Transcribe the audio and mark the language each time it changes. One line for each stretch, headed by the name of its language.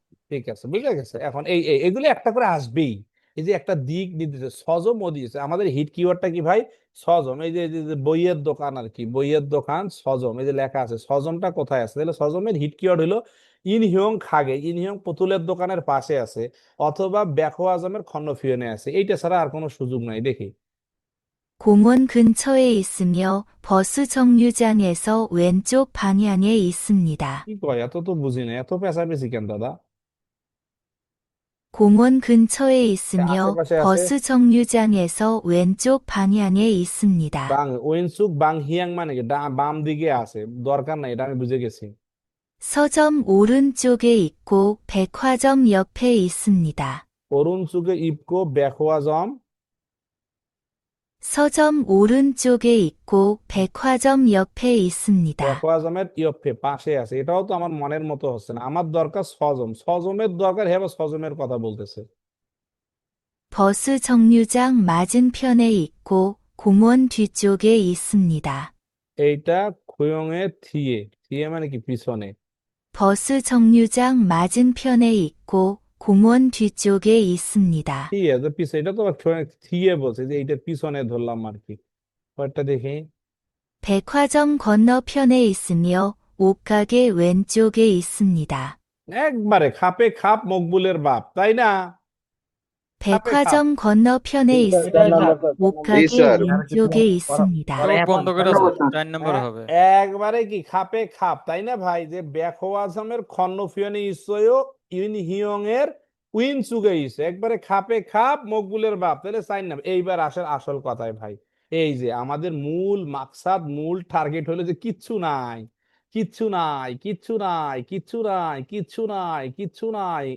Bangla: ঠিক আছে, বুঝে গেছে। এখন এগুলো একটা করে আসবেই। এই যে একটা দিক নির্দেশ, সজম ও দিয়েছে। আমাদের হিট কিওয়ার্ডটা কি ভাই? সজম। এই যে যে বইয়ের দোকান আর কি, বইয়ের দোকান সজম, এই যে লেখা আছে সজমটা কোথায় আছে? তাহলে সজমের হিট কিওয়ার্ড হলো ইনহিয়ং খাগে। ইনহিয়ং পুতুলের দোকানের পাশে আছে, অথবা ব্যাখো আজমের খন্নফিয়নে আছে। এইটা ছাড়া আর কোনো সুযোগ নাই। দেখি
Korean: 공원 근처에 있으며 버스 정류장에서 왼쪽 방향에 있습니다.
Bangla: কি কয়, এত তো বুঝি না, এত পেঁচাপেচি কেন দাদা?
Korean: 공원 근처에 있으며 아세파세 아세? 버스 정류장에서 왼쪽 방향에 있습니다.
Bangla: বাং ওয়েনসুক বাং হিয়াং মানে কি বাম দিকে আছে, দরকার নাই, এটা আমি বুঝে গেছি।
Korean: 서점 오른쪽에 있고 백화점 옆에 있습니다. 오른쪽에 입고 백화점, 서점 오른쪽에 있고 백화점 옆에 있습니다.
Bangla: 백화점ের 옆에 পাশে আছে। এটাও তো আমার মনের মতো হচ্ছে না। আমার দরকার সজম, সজমের দরকার। হ্যাঁ, সজমের কথা বলতেছে।
Korean: 버스 정류장 맞은편에 있고 공원 뒤쪽에 있습니다.
Bangla: এইটা খুয়ংয়ে থিয়ে, থিয়ে মানে কি পিছনে।
Korean: 버스 정류장 맞은편에 있고 공원 뒤쪽에 있습니다.
Bangla: থিয়ে তো পিছনে, এটা তো থিয়ে বলছে, যে এইটার পিছনে ধরলাম আর কি। পরেরটা দেখি।
Korean: 백화점 건너편에 있으며 옷가게 왼쪽에 있습니다.
Bangla: একবারে খাপে খাপ মকবুলের বাপ, তাই না?
Korean: 백화점 건너편에 있으며 옷가게 왼쪽에 있습니다.
Bangla: চোখ বন্ধ করে 4 নম্বর হবে। একবারে কি খাপে খাপ, তাই না ভাই? যে ব্যাখো আজমের খন্নফিয়নে ইসয় ইনহিয়ং এর উইন চুগে ইসে, একবারে খাপে খাপ মকবুলের বাপ। তাহলে চাই না। এইবার আসেন আসল কথায় ভাই। এই যে আমাদের মূল মাকসাদ, মূল টার্গেট হলো যে কিচ্ছু নাই, কিচ্ছু নাই, কিচ্ছু নাই, কিচ্ছু নাই, কিচ্ছু নাই, কিচ্ছু নাই।